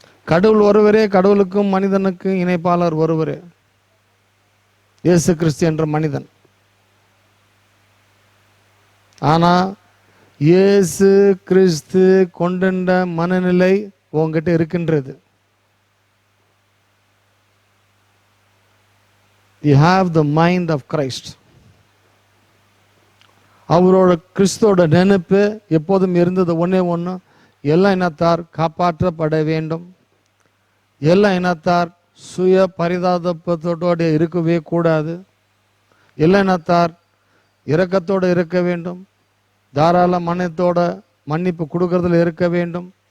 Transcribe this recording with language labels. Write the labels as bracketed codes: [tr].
[ta] கடவுள் ஒருவரே, கடவுளுக்கும் மனிதனுக்கும் இணைப்பாளர் ஒருவரே, இயேசு கிறிஸ்து என்ற மனிதன். ஆனால் இயேசு கிறிஸ்து கொண்ட மனநிலை உங்ககிட்ட இருக்கின்றது. [en] You have the mind of Christ. [ta] அவரோட கிறிஸ்துவோட நினைப்பு எப்போதும் இருந்தது ஒன்னே ஒன்று, எல்லா இனத்தார் காப்பாற்றப்பட வேண்டும். எல்லா இனத்தார் சுய பரிதாபத்தோடு இருக்கவே கூடாது. எல்லா இனத்தார் இரக்கத்தோடு இருக்க வேண்டும். தாராள மனத்தோட மன்னிப்பு கொடுக்கறதுல இருக்க வேண்டும்.